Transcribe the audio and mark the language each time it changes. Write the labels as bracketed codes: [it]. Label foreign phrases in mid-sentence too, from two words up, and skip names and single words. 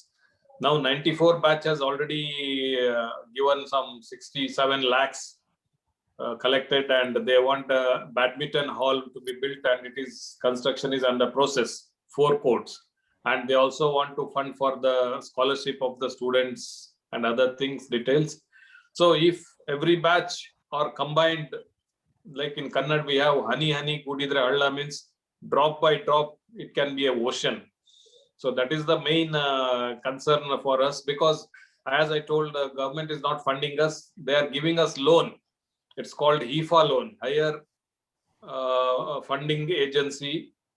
[en] Now 94 batch has already given some 67 lakhs collected, and they want a badminton hall to be built, and construction is under process, 4 courts, and they also want to fund for the scholarship of the students and other things, details. So if every batch are combined, like in Kannada we have [kn] ಹನಿ ಕೂಡಿದ್ರೆ ಅಲ್ಲ, [en] means drop by drop it can be an ocean. So that is the main concern for us, because As I told, the government is not funding us. They are giving us loan. It's called HIFA loan, Higher Funding Agency.